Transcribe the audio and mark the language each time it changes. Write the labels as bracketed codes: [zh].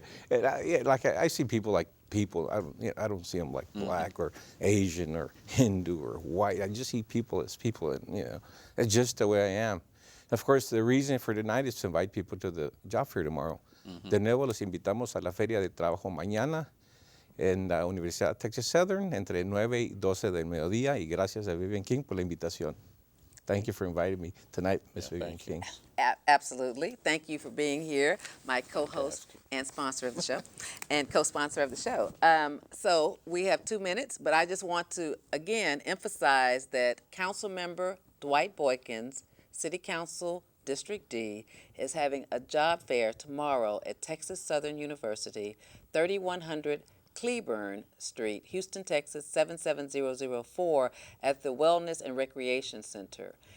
[en] And I see people like people. I don't see them like black or Asian or Hindu or white. I just see people as people, and that's just the way I am. Of course, the reason for tonight is to invite people to the job fair tomorrow. [es] De nuevo, los invitamos a la Feria de Trabajo mañana en la Universidad Texas Southern entre 9 y 12 del mediodía. Y gracias a Vivian King por la invitación. [en] Thank you for inviting me tonight, Ms. Vivian King. Absolutely. Thank you for being here, my co-host and sponsor of the show, and co-sponsor of the show. So we have 2 minutes, but I just want to, again, emphasize that Councilmember Dwight Boykins, City Council District D, is having a job fair tomorrow at Texas Southern University, 3100 Cleburne Street, Houston, Texas, 77004 at the Wellness and Recreation Center.